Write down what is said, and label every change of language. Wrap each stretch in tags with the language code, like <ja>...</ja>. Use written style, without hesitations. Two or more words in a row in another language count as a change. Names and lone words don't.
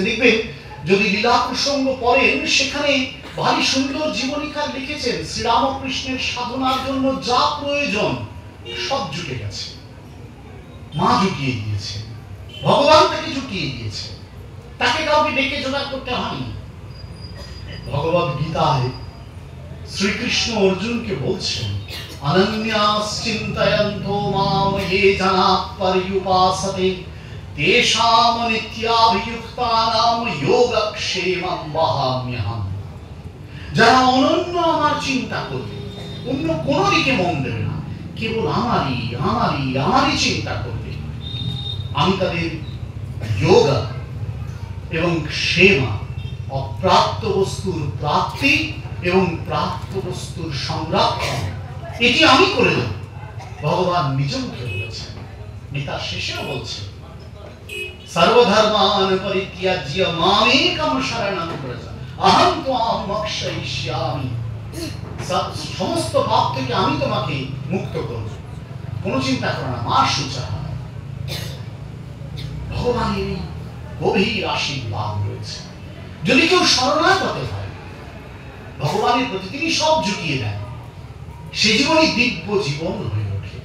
<bn>দেখবেন যদি লীলা প্রসঙ্গ পড়েন, সেখানে ভারী সুন্দর জীবনীকার লিখেছেন শ্রীরামকৃষ্ণের সাধনার জন্য যা প্রয়োজন সব জুটে গেছে। মা জুটিয়ে দিয়েছেন, ভগবান তাকে জুটিয়ে দিয়েছে, তাকে কাউকে ডেকে জোগাড় করতে হয়নি। ভগবদ গীতায় শ্রীকৃষ্ণ অর্জুনকে বলছেন,</bn> <sa>अनन्यास् चिन्तयन्तो माम् ये जना पर्युपासते तेषां नित्याभियुक्तानां योगक्षेमं वहाम्यहम्।</sa> <bn>যারা অনন্য আমার চিন্তা করবে, অন্য কোনো দিকে মন দেবে না, কেবল আমারই আমারই আমারই চিন্তা করবে, আমি তাদের যোগ এবং ক্ষেমা, অপ্রাপ্ত বস্তুর প্রাপ্তি এবং প্রাপ্ত বস্তুর সংরক্ষণ, এটি আমি করে দেব। ভগবান নিজ মুখে বলেছেন, গীতার শেষেও বলছেন,</bn> <sa>सर्वधर्मान् परित्याज्य मामेकं शरणं व्रज अहं त्वाम् मोक्षयिष्यामि।</sa> <bn>সমস্ত পাপ থেকে আমি তোমাকে মুক্ত করব, কোনো চিন্তা করো না, মা সোজা। ভগবানের গভীর আশীর্বাদ রয়েছে। যদি কেউ শরণাগত হয় ভগবানের প্রতি, তিনি সব জুটিয়ে দেন, সে জীবনই দিব্য জীবন হয়ে ওঠে।</bn>